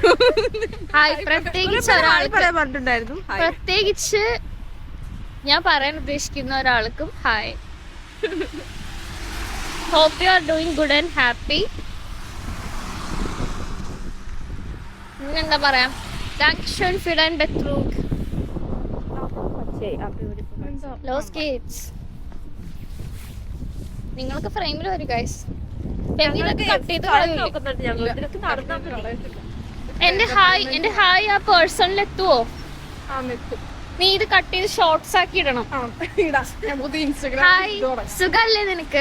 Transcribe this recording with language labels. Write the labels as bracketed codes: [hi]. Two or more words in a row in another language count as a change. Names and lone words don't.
[ml] ഹായ്. പ്രത്യേകിച്ച് ഒരാൾക്ക്, പറഞ്ഞിട്ടുണ്ടായിരുന്നു. പ്രത്യേകിച്ച് ഞാൻ പറയാൻ ഉദ്ദേശിക്കുന്ന ഒരാൾക്കും ഹായ്. [en] Hope you are doing good and happy. [ml] എന്താ പറയാ, [de] Dankeschön für dein Betrug. Los geht's. [ml] നിങ്ങൾക്ക് ഫ്രെയിമിൽ വരും ഗൈസ്. എന്റെ ഹായ് ആ പേഴ്സണിൽ എത്തുവോ? നീ ഇത് കട്ട് ചെയ്ത് ഷോർട്സ് ആക്കി ഇടണം. ഹായ്, സുഖല്ലേ നിനക്ക്?